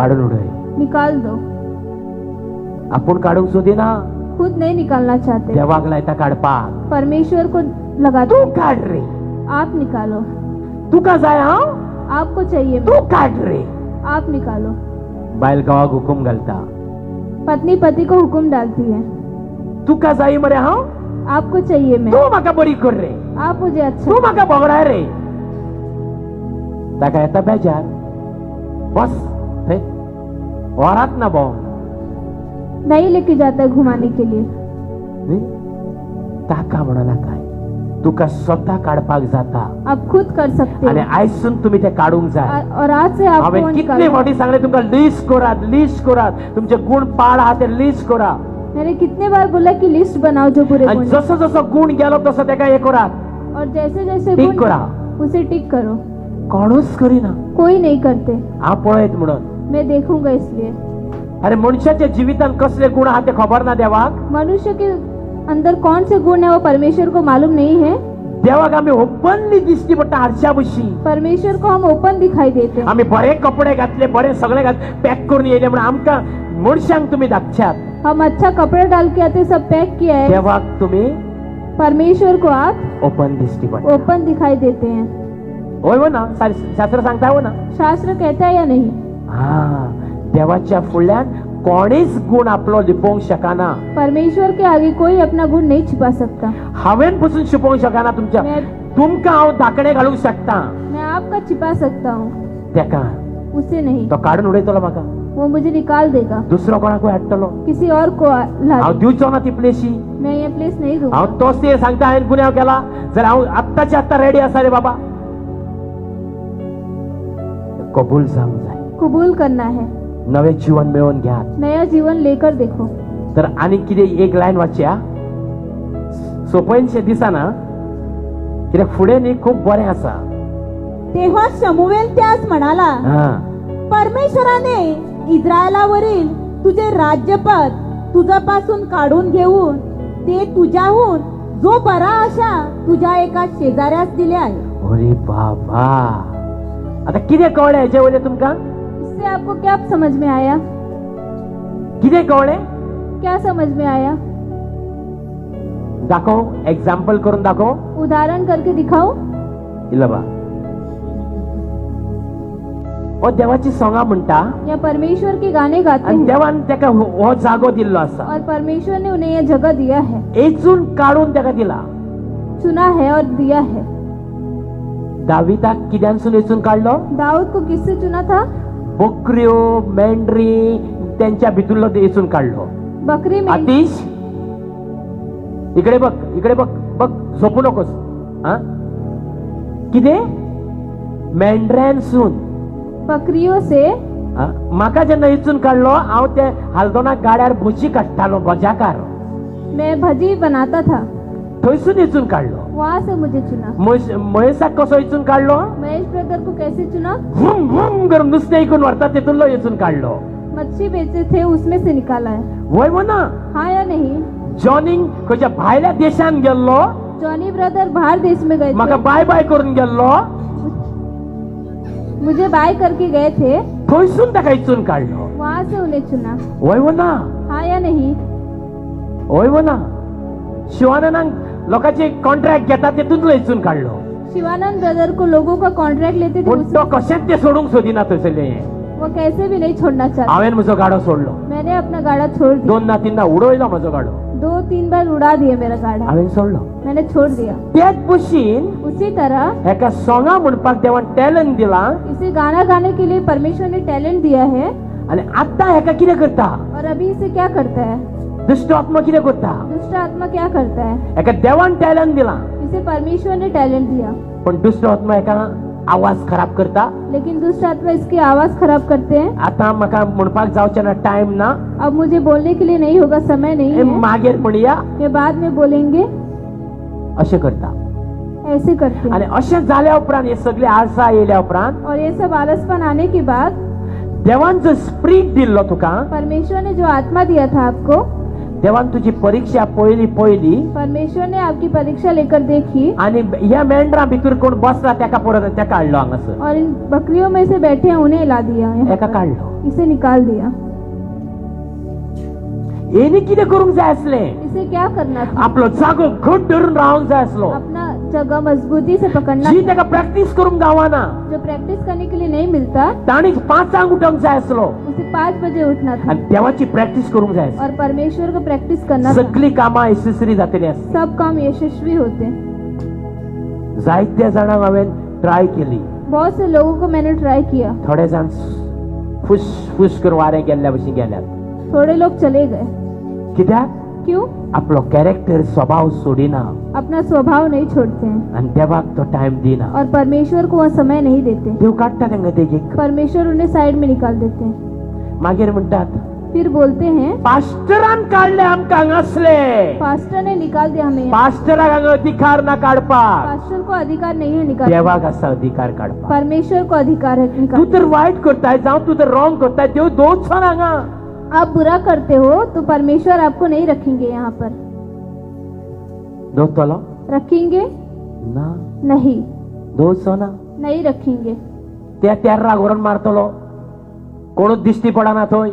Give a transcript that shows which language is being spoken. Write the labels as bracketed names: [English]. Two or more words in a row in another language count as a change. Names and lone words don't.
[Konkani] काढून उडय. [Hindi] निकाल दो. [Konkani] आपण काढूंक सोदिना, [Hindi] खुद नहीं निकालना चाहते. [Konkani] देवाक लायता काडपाक. [Hindi] परमेश्वर को लगाते. [Konkani] तू काढ रे. [Hindi] आप निकालो. [Konkani] तुका जाय हांव. [Hindi] आपको चाहिए [Konkani] तू काढ रे. [Hindi] आप निकालो. [Konkani] बायल गावाक हुकूम घालता. [Hindi] पत्नी पति को हुक्म डालती है. [Konkani] तुका जाय मरे हांव. [Hindi] आपको चाहिए मैं. [Konkani] तू म्हाका बरी कर रे. [Hindi] आप मुझे अच्छा. [Konkani] तू म्हाका बोगडाय रे. ताका येता बेजार. बस थंय वरात ना भोंवंक. [Hindi] नहीं लेके जाता है घुमाने के लिए. [Konkani] न्ही? ताका म्हणना काय, तुका स्वता काडपाक जाता. [Hindi] आप खुद कर सकते [Konkani] आणि हो. आयसून तुम्ही ते काढूंक जाय. [Hindi] और आज से आपको [Konkani] हांवेन [Hindi] वो [Konkani] कितले [Hindi] निकालना है. [Konkani] फावटी सांगले तुमका लिस्ट करात. तुमचे गुण पाड आहा ते लिस्ट करा. [Hindi] मैंने कितने बार बोला कि लिस्ट बनाओ जो बुरे [Konkani] आणि [Hindi] गुण हैं. [Konkani] जसो जसो गुण गेलो तसो तेका हे करात. [Hindi] और जैसे जैसे [Konkani] टिक गुण करा. [Hindi] उसे टिक करो. [Konkani] कोणूच करिना. [Hindi] कोई नहीं करते. [Konkani] हांव पळयत म्हणून. [Hindi] मैं देखूंगा इसलिए. [Konkani] अरे मनशाच्या जिवितान कसले गुण आहा ते खबर ना देवाक. [Hindi] मनुष्य के अंदर कौन से गुण है वो परमेश्वर को मालूम नहीं है. [Konkani] देवाक आम्ही ओपनली दिसती पडटा हारशा भशी. [Hindi] परमेश्वर को हम ओपन दिखाई देते हैं. [Konkani] आम्ही बरे कपडे घातले, बरे सगळे पॅक करून येयले म्हणून आमकां मनशांक तुम्ही दाखच्यात. [Hindi] हम अच्छा कपड़ा डाल के आते सब पैक किया है. [Konkani] देवाक तुम्ही [Hindi] परमेश्वर को आप [Konkani] ओपन दिसती पडटा. [Hindi] ओपन दिखाई देते हैं. [Konkani] होय हो ना, शास्त्र सांगता हो ना. [Hindi] शास्त्र कहता है या नहीं? [Konkani] हा, देवाच्या फुडल्यान कोणीच गुण आपलो लिपोवंक शकना. [Hindi] परमेश्वर के आगे कोई अपना गुण नहीं छिपा सकता. [Konkani] हांवेन पसून शिपोवंक शकना तुमच्या. तुमकां हांव धाकणे घालूंक शकता, [Hindi] मैं आपका छिपा सकता हूँ. [Konkani] तेका [Hindi] उसे नहीं. [Konkani] तो काढून उडयतलो म्हाका. [Hindi] वो मुझे निकाल देगा. [Konkani] दुसरो कोणाकूय हाडटलो. [Hindi] किसी और को ला [Konkani] हांव दिवचो ना ती प्लेसी. [Hindi] मैं ये प्लेस नहीं दूंगा. [Konkani] हांव तोच ते सांगता हांवेन गुन्यांव केला जर हांव आत्ताच्या आत्ता रेडी आसा रे बाबा. कबूल जावंक जाय. [Hindi] कबूल करना है. [Konkani] नवे जीवन मेळोवन घ्या. [Hindi] नया जीवन लेकर देखो. [Konkani] तर आनी कितें एक लायन वाचया. सोपयनशें दिसना, कित्याक फुडें न्ही खूब बरें आसा. [Marathi] तेव्हा शमूएल त्यास म्हणाला, हा, परमेश्वराने इस्रायलावरील तुझे राज्यपद तुझ्यापासून काढून घेऊन ते तुझ्याहून जो बरा अशा तुझ्या एका शेजाऱ्यास दिले आहे. [Konkani] अरे बाबा, आता किती कळले याच्या वयले तुमका? [Hindi] इससे आपको क्या समझ में आया? [Konkani] किती कळले? [Hindi] क्या समझ में आया? [Konkani] दाखव, एक्झाम्पल करून दाखव. [Hindi] उदाहरण करके दिखाओ. [Konkani] इल्लं बा, ओ देवाची सोंगा म्हणटा [Hindi] या परमेश्वर के गाने गाते [Konkani] आणि [Hindi] हैं [Konkani] देवान त्याका हो जागो दिल्लो असा. [Hindi] और परमेश्वर ने उन्हें यह जगह दिया है, [Konkani] एचून काढून त्याका दिला. [Hindi] चुना है और दिया है. [Konkani] दाविदाक किद्यांसून एचून काढलो? [Hindi] दाऊद को किससे चुना था? [Konkani] बकऱ्यो, मेंढरी त्यांच्या भितूरलो ते एचून काढलो. [Hindi] बकरी में [Marathi] आतिश, इकडे बघ, इकडे बघ, बघ, झोपू नकोस. [Konkani] हा, किती मेंढऱ्यांसून, [Hindi] बकरियों से [Konkani] माका जेन्ना इचून काढलो, हांव ते हालदोना गाड्यार भुजी काडटालो, भजाकार. [Hindi] मैं भजी बनाता था, [Konkani] थंयसून इचून काढलो. [Hindi] वहां से मुझे चुना. [Konkani] महेशाक कसो इचून काढलो? [Hindi] महेश ब्रदर को कैसे चुना? [Konkani] व्हूम व्हूम करून नुस्तें इकून व्हरता तेतूनलो इचून काढलो. [Hindi] मच्छी बेचे थे उसमें से निकाला है. [Konkani] वय म्हणा, [Hindi] हाँ या नहीं? [Konkani] जॉनिंग खंयच्या भायल्या देशान गेल्लो, [Hindi] जॉनी ब्रदर बाहर देश में गए [Konkani] म्हाका [Hindi] थे, [Konkani] बाय बाय करून गेल्लो, [Hindi] मुझे बाय करके गए थे, [Konkani] थंयसून ताका इचून काढलो. [Hindi] वहां से उन्हें चुना. [Konkani] वय म्हणा, [Hindi] हाँ या नहीं? [Konkani] वय म्हणा, शिवानंदांक लोकांचे कॉन्ट्रॅक्ट घेता तेतूनलो इचून काढलो. [Hindi] शिवानंद ब्रदर को लोगों का कॉन्ट्रैक्ट लेते थे, [Konkani] पूण तो कशेंच ते सोडूंक सोदिना थंयसरले. [Hindi] वो कैसे भी नहीं छोड़ना चाहता. [Konkani] हांवेन म्हजो गाडो सोडलो. [Hindi] मैंने अपना गाड़ा छोड़ दिया. [Konkani] 2 ना 3 दा उडवयलो म्हजो गाडो. [Hindi] 2-3 बार उड़ा दिया मेरा गाड़ा, [Konkani] हांवेन सोडलो. [Hindi] मैंने छोड़ दिया. [Konkani] त्याच भशेन [Hindi] उसी तरह [Konkani] हेका सोंगा म्हणपाक देवान टॅलंट दिला [Hindi] इसे गाना गाने के लिए परमेश्वर ने टैलेंट दिया है. [Konkani] आनी आतां हेका कितें करता? [Hindi] और अभी इसे क्या करता है? [Konkani] दुष्ट आत्मा कितें करता? [Hindi] दुष्ट आत्मा क्या करता है? [Konkani] हेका देवान टॅलंट दिला, [Hindi] इसे परमेश्वर ने टैलेंट दिया, [Konkani] पण दुष्ट आत्मा हेका आवाज खराब करता. [Hindi] लेकिन दुष्ट आत्मा इसकी आवाज खराब करते हैं. [Konkani] आता म्हाका म्हणपाक जावचें ना, टाइम ना, [Hindi] अब मुझे बोलने के लिए नहीं होगा, समय नहीं [Konkani] हे [Hindi] है, [Konkani] मागीर म्हणया. [Hindi] ये बाद में बोलेंगे. [Konkani] अशें करता. [Hindi] ऐसे करते [Konkani] आनी [Hindi] हैं. [Konkani] अशें जाल्या उपरांत हे सगळे आळसा येयल्या उपरांत [Hindi] और ये सब आलसपन आने के बाद [Konkani] देवान जो स्पिरीट दिल्लो तुका, [Hindi] परमेश्वर ने जो आत्मा दिया था आपको, [Konkani] देवान तुजी परीक्षा पयली [Hindi] परमेश्वर ने आपकी परीक्षा लेकर देखी [Konkani] आणि ह्या मेंढरा भितर कोण बसला त्याका परत त्या काढलो हांगासर. [Hindi] और इन बकरियों में से बैठे हैं उन्हें ला दिया यहाँ [Konkani] एका [Hindi] पर. [Konkani] काढलो. [Hindi] इसे निकाल दिया. [Konkani] हेनी कितें करूंक जाय आसलें? [Hindi] इसे क्या करना था? [Konkani] आपलो जागो घट धरून रावंक जाय आसलो. [Hindi] अपना जगह मजबूती से पकड़ना [Konkani] जी [Hindi] था. [Konkani] ताका प्रॅक्टिस करूंक गावाना. [Hindi] जो प्रैक्टिस करने के लिए नहीं मिलता, [Konkani] ताणी 5 उठोंक जाय आसलो [Hindi] उसे 5 बजे उठना था. [Konkani] आणि देवाची प्रॅक्टिस करूंक जाय आसली. [Hindi] और परमेश्वर को प्रैक्टिस करना था. [Konkani] सगळी कामां यशस्वी जातली आसली. [Hindi] सब काम यशस्वी होते. [Konkani] जायत्या जाणांक हांवेन ट्राय केली. [Hindi] बहुत से लोगों को मैंने ट्राई किया. [Konkani] थोडे जाण फुश फुश करून वारें गेल्ल्या भशेन गेल्यात. [Hindi] थोड़े लोग चले गए. [Konkani] कित्याक? [Hindi] क्यों? [Konkani] आपलो कॅरेक्टर स्वभाव सोडिना [Hindi] अपना स्वभाव नहीं छोड़ते हैं [Konkani] आणि देवाक तो टाइम दिना. [Hindi] और परमेश्वर को वह समय नहीं देते. [Konkani] देव काढता तांकां देगेक. [Hindi] परमेश्वर उन्हें साइड में निकाल देते हैं. [Konkani] मागीर म्हणटात [Hindi] फिर बोलते हैं [Konkani] पास्टरान काढले आमकां हांगासले. [Hindi] पास्टर ने निकाल दिया हमें. [Konkani] पास्टराक हांगा अधिकार ना काढपाक. [Hindi] पास्टर को अधिकार नहीं है निकाल. [Konkani] देवाक आसा अधिकार काढपाक. [Hindi] परमेश्वर को अधिकार है [Konkani] तू [Hindi] निकाल. [Konkani] तर वाईट करताय, जावं तू तर रॉंग करताय, देव दोच हांगा. [Hindi] आप बुरा करते हो तो परमेश्वर आपको नहीं रखेंगे यहाँ पर. [Konkani] दोतलो [Hindi] रखेंगे [Konkani] ना, [Hindi] नहीं, [Konkani] दोचो ना. [Hindi] नहीं रखेंगे. [Konkani] त्या रागोरण मारतलो, कोणूच दिश्टी पडना थंय.